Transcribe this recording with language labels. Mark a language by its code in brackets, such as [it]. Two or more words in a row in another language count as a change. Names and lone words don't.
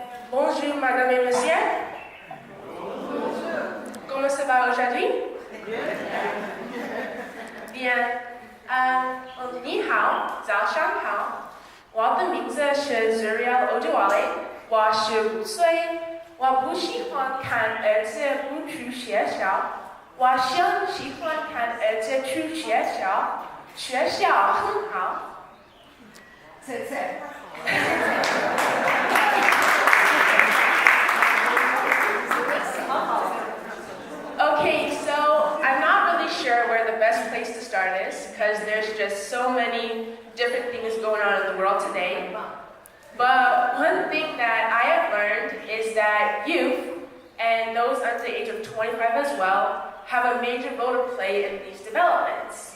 [fr] Bonjour, madame et monsieur. Comment ça va aujourd'hui? Bien. [zh] 你好，早上好。我的名字是 Zuriel Oduwole， 我15岁。我不喜欢看儿子不去学校，我想喜欢看儿子去学校，学校很好。 [en] Okay, so I'm not really sure where the best place to start is because there's just so many different things going on in the world today. But one thing that I have learned is that youth, and those under the age of 25 as well, have a major role to play in these developments.